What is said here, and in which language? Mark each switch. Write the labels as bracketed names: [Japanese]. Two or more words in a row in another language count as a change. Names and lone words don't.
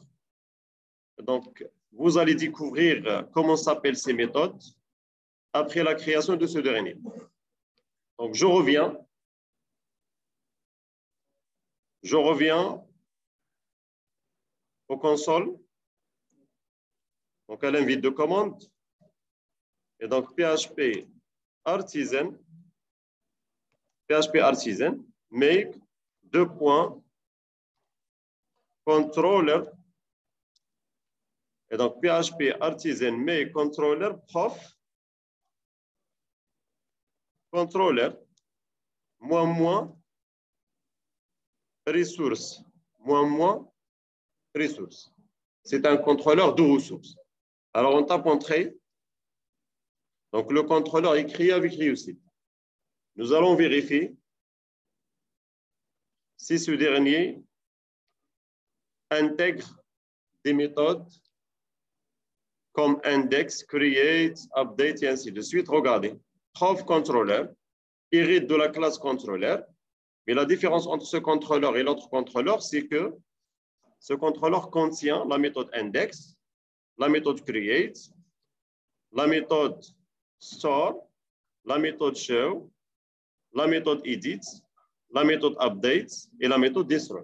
[French] Donc, vous allez découvrir comment s'appellent ces méthodes après la création de ce dernier. Donc, je reviens au console, donc à l'invite de commande. Et donc, PHP artisan, make controller. Et donc, PHP artisan make controller prof controller moins ressources, ressources. C'est un contrôleur de ressources. Alors, on tape entrée. Donc, le contrôleur est créé avec réussite. Nous allons vérifier si ce dernier intègre des méthodes comme index, create, update et ainsi de suite. Regardez, prof controller hérite de la classe contrôleur, mais la différence entre ce contrôleur et l'autre contrôleur, c'est que ce contrôleur contient la méthode index, la méthode create, la méthode store, la méthode show, la méthode edit, la méthode update et la méthode destroy.